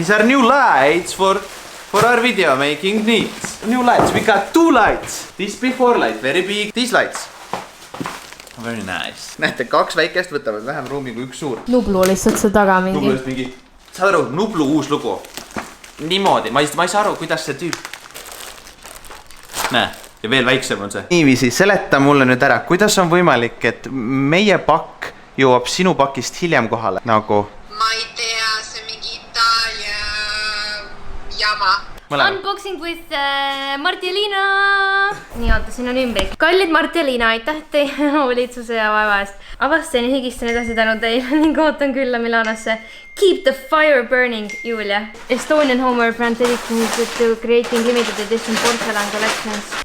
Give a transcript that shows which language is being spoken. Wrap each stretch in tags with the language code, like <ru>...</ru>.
<en>These are new lights for our video making needs. New lights, we got 2 lights. This before light, very big. These lights. Very nice.</en> <et>Näete, 2 väikest võtavad vähem ruumi kui 1 suur. Nublu lihtsalt see taga mingi. Nublu just mingi. Saad aru, Nublu uus lugu. Niimoodi, ma ei saa aru, kuidas see tüüp. Näe, ja veel väiksem on see. Niiviisi, seleta mulle nüüd ära, kuidas on võimalik, et meie pakk jõuab sinu pakist hiljem kohale? Nagu? Ma ei tea, see mingi Itaalia jama. Unboxing with Marti ja Liina. Nii, oota, siin on ümbrik. Kallid Marti ja Liina, aitäh teie hoolitsuse ja vaeva eest. Avastasin ja higistan edasi tänu teile ning ootan külla Milanosse.</et> <en>Keep the fire burning, Julia. Estonian homeware brand dedicated to creating limited edition porcelain collections.</en>